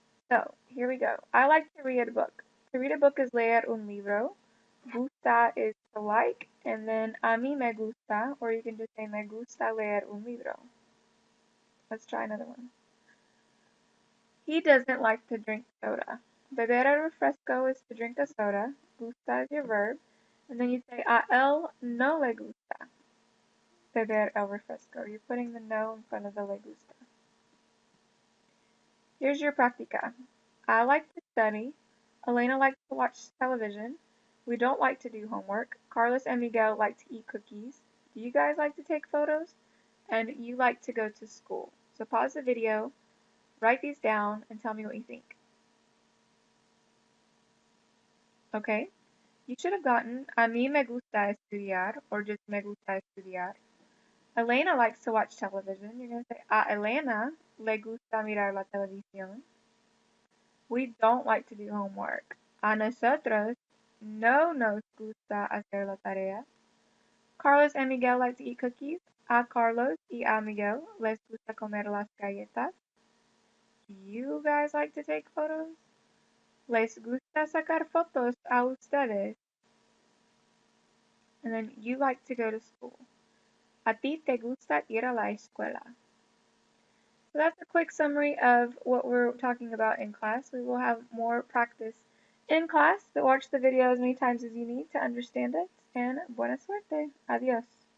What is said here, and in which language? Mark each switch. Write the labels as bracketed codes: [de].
[en] So here we go. I like to read a book. To read a book is [es] leer un libro. [en] Gusta is to like, and then [es] a mí me gusta, [en] or you can just say [es] me gusta leer un libro. [en] Let's try another one. He doesn't like to drink soda. [es] Beber el refresco [en] is to drink a soda. Gusta is your verb. And then you say, [es] a él no le gusta beber el refresco. [en] You're putting the no in front of the le gusta. Here's your practica. I like to study. Elena likes to watch television. We don't like to do homework. Carlos and Miguel like to eat cookies. Do you guys like to take photos? And you like to go to school. So pause the video, write these down, and tell me what you think. Okay? You should have gotten [es] a mí me gusta estudiar [en] or just [es] me gusta estudiar. [en] Elena likes to watch television. You're going to say [es] a Elena le gusta mirar la televisión. [en] We don't like to do homework. [es] A nosotros no nos gusta hacer la tarea. [en] Carlos and Miguel like to eat cookies. [es] A Carlos y a Miguel les gusta comer las galletas. [en] Do you guys like to take photos? [es] Les gusta sacar fotos a ustedes. [en] And then you like to go to school. [es] A ti te gusta ir a la escuela. [en] So that's a quick summary of what we're talking about in class. We will have more practice in class, but watch the video as many times as you need to understand it. And [es] buena suerte. Adios.